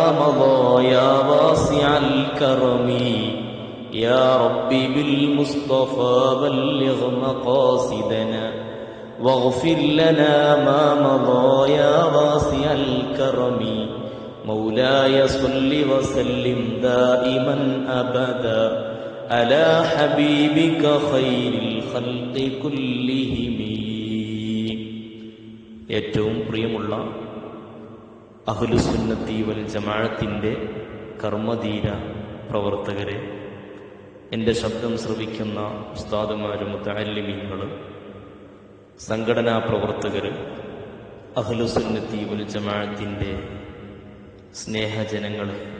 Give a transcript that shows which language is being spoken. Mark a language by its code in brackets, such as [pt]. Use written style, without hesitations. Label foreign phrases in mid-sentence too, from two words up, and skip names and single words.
[ar] مضى يا واسع الكرم يا ربي بالمصطفى بلغ مقاصدنا واغفر لنا ما مضى يا واسع الكرم مولاي صل وسلم دائما أبدا على حبيبك خير الخلق كلهم. [ml] ഏറ്റവും പ്രിയമുള്ള അഹ്ലുസുന്നത്തി വൽ ജമാഅത്തിന്റെ കർമ്മധീര പ്രവർത്തകരെ, എൻ്റെ ശബ്ദം ശ്രവിക്കുന്ന ഉസ്താദുമാരും മുതഅല്ലിമീങ്ങൾ, സംഘടനാ പ്രവർത്തകർ, അഹ്ലുസുന്നത്തി വൽ ജമാഅത്തിന്റെ സ്നേഹജനങ്ങളെ,